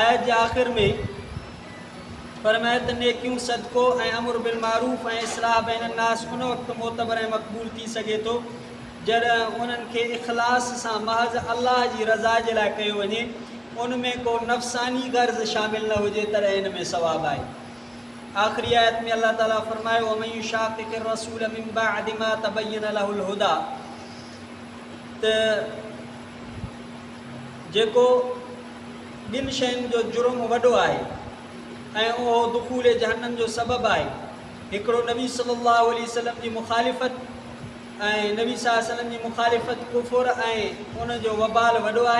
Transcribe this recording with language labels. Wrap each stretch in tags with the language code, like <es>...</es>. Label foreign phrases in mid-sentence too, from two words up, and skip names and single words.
<sd>आयत जे आख़िर में फरमाए त नेकियूं सदको ऐं</sd> <ar>أمر بالمعروف</ar> <sd>ऐं</sd> <ar>إصلاح بين الناس</ar> <sd>उन वक़्तु मोतबर ऐं मक़बूल थी सघे थो जॾहिं उन्हनि खे इख़लास सां महज़ अल्लाह जी रज़ा जे लाइ कयो वञे, उन में को नफ़सानी गर्ज़ शामिल न हुजे, तॾहिं हिन में सवाबु आहे। आख़िरी आयत में अल्लाह ताला फरमायो</sd> <ar>ومن يشاقق الرسول من بعد ما تبين له الهدى,</ar> <sd>त जेको ॿिनि शयुनि जो जुर्म वॾो आहे ऐं उहो दुख़ूल जहन्नम जो सबबु आहे। हिकिड़ो नबी</sd> <ar>صلى الله عليه وسلم</ar> <sd>जी मुखालिफ़त ऐं नबी</sd> <ar>صلى الله عليه وسلم</ar> <sd>जी मुखालिफ़त कुफ़ुर ऐं उन जो वबाल वॾो आहे।</sd>